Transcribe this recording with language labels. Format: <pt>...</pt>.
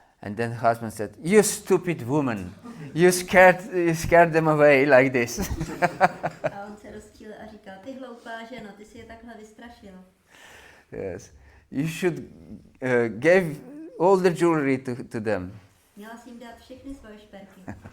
<en>And then the husband said, you stupid woman, you scared them away like this.</en> <cs>A on se rozčíl a říkal, ty hloupá ženo, ty si je takhle vystrašila.</cs> <en>Yes, you should give all the jewelry to them.</en> <cs>Měla jsi jim dát všechny svoje šperky.</cs>